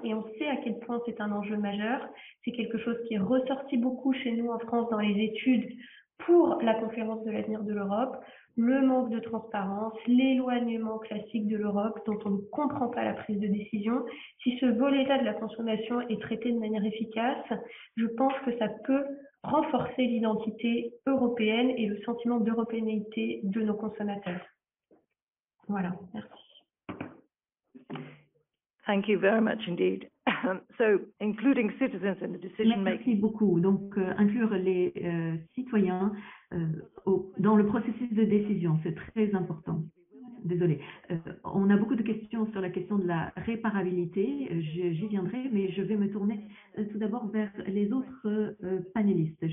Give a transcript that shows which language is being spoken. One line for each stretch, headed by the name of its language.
French: Et on sait à quel point c'est un enjeu majeur. C'est quelque chose qui est ressorti beaucoup chez nous en France dans les études pour la conférence de l'avenir de l'Europe, le manque de transparence, l'éloignement classique de l'Europe dont on ne comprend pas la prise de décision. Si ce volet-là de la consommation est traité de manière efficace, je pense que ça peut renforcer l'identité européenne et le sentiment d'européanité de nos consommateurs. Voilà, merci.
English: Thank you very much indeed. So, including citizens in the decision
French: Merci
English: making.
French: beaucoup. Donc, inclure les citoyens dans le processus de décision, c'est très important. Désolée. On a beaucoup de questions sur la question de la réparabilité. J'y viendrai, mais je vais me tourner tout d'abord vers les autres panélistes.